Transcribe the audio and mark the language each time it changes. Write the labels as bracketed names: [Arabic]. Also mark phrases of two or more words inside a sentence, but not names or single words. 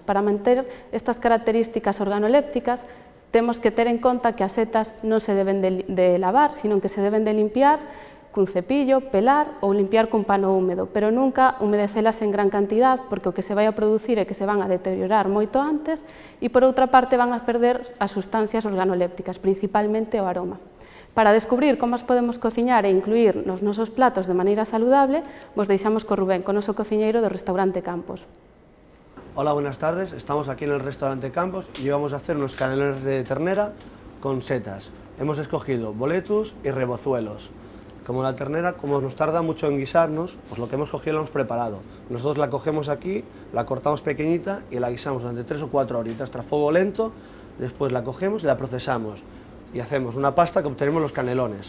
[Galician] Para manter estas características organolépticas, temos que ter en conta que as setas non se deben de lavar, sino que se deben de limpiar cun cepillo, pelar ou limpiar cun pano húmedo, pero nunca humedecelas en gran cantidad, porque o que se vai a producir é que se van a deteriorar moito antes e, por outra parte, van a perder as sustancias organolépticas, principalmente o aroma. Para descubrir como as podemos cociñar e incluir nos nosos platos de maneira saludable, vos deixamos co Rubén, co noso cociñeiro do restaurante Campos. [Spanish] Hola, buenas tardes. Estamos aquí en el restaurante Campos y vamos a hacer unos canelones de ternera con setas. Hemos escogido boletus y rebozuelos. Como la ternera, como nos tarda mucho en guisarnos, pues lo que hemos cogido lo hemos preparado. Nosotros la cogemos aquí, la cortamos pequeñita y la guisamos durante 3 o 4 horitas tras fuego lento, después la cogemos y la procesamos y hacemos una pasta que obtenemos los canelones.